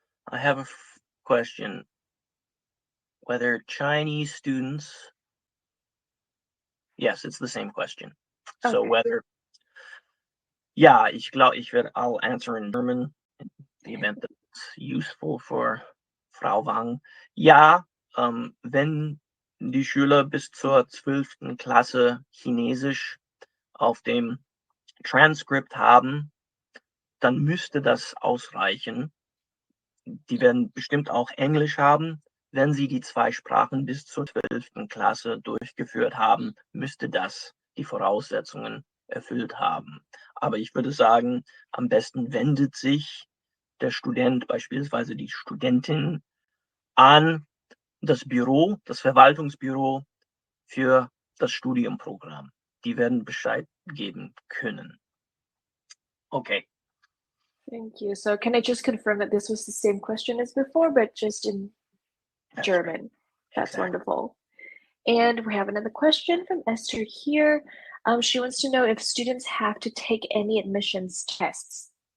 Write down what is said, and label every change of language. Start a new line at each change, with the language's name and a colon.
English: I have a question. Whether Chinese students... Yes, it's the same question. Okay. So whether... Yeah, I'll answer in German in the event that it's useful for Frau Wang.
German: Ja, wenn die Schüler bis zur 12. Klasse Chinesisch auf dem Transkript haben, dann müsste das ausreichen. Die werden bestimmt auch Englisch haben. Wenn sie die 2 Sprachen bis zur 12. Klasse durchgeführt haben, müsste das die Voraussetzungen erfüllt haben. Aber ich würde sagen, am besten wendet sich der Student, beispielsweise die Studentin, an das Büro, das Verwaltungsbüro für das Studienprogramm. Die werden Bescheid geben können. Okay.
English: Thank you. So can I just confirm that this was the same question as before, but just in German? Right. That's exactly. Wonderful. And we have another question from Esther here. She wants to know if students have to take any admissions tests.